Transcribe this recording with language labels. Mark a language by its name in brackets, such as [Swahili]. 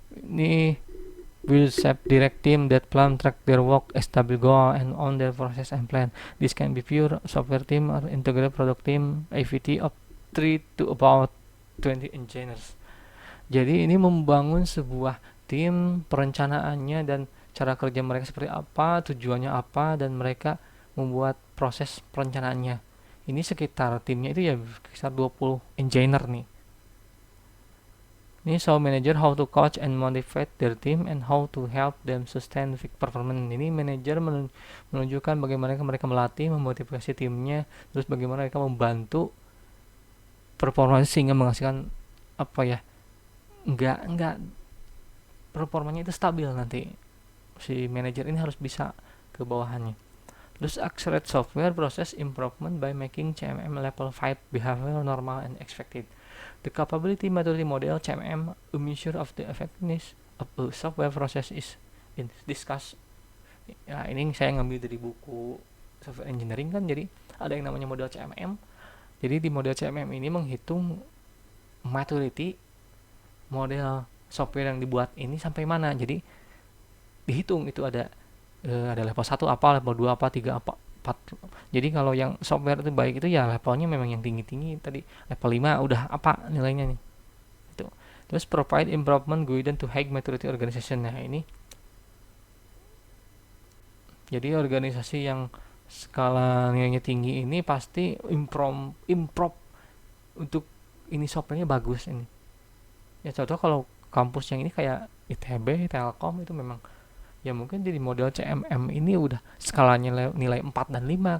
[Indonesian] Ini [English] will shape direct team that plan, track their work, establish goal, and own their process and plan. This can be pure software team or integrated product team, AVT of 3 to about 20 engineers. [Indonesian] Jadi ini membangun sebuah tim, perencanaannya dan cara kerja mereka seperti apa, tujuannya apa, dan mereka membuat proses perencanaannya. Ini sekitar timnya itu ya sekitar 20 engineer nih. Ini [English] show manager how to coach and motivate their team and how to help them sustain peak performance. [Indonesian] Ini manajer menunjukkan bagaimana mereka melatih, memotivasi timnya, terus bagaimana mereka membantu performanya sehingga menghasilkan apa ya, enggak performanya itu stabil nanti. Si manajer ini harus bisa ke bawahannya. Terus [English] accelerate software process improvement by making CMM level 5 behavioral normal and expected. The capability maturity model CMM, a measure of the effectiveness of a software process, is discussed. [Indonesian] Ya, ini saya ngambil dari buku software engineering kan, jadi ada yang namanya model CMM. Jadi di model CMM ini menghitung maturity model software yang dibuat ini sampai mana. Jadi dihitung itu ada level 1 apa, level 2 apa, 3 apa, 4. Jadi kalau yang software itu baik itu ya levelnya memang yang tinggi-tinggi, tadi level 5 udah apa nilainya nih. Itu. Terus [English] provide improvement guidance to high maturity organization. [Indonesian] Nah, ini jadi organisasi yang skala nilainya tinggi ini pasti improve untuk ini softwarenya bagus ini. Ya contoh kalau kampus yang ini kayak ITB, Telkom, itu memang ya mungkin jadi model CMM ini udah skalanya nilai 4 dan 5.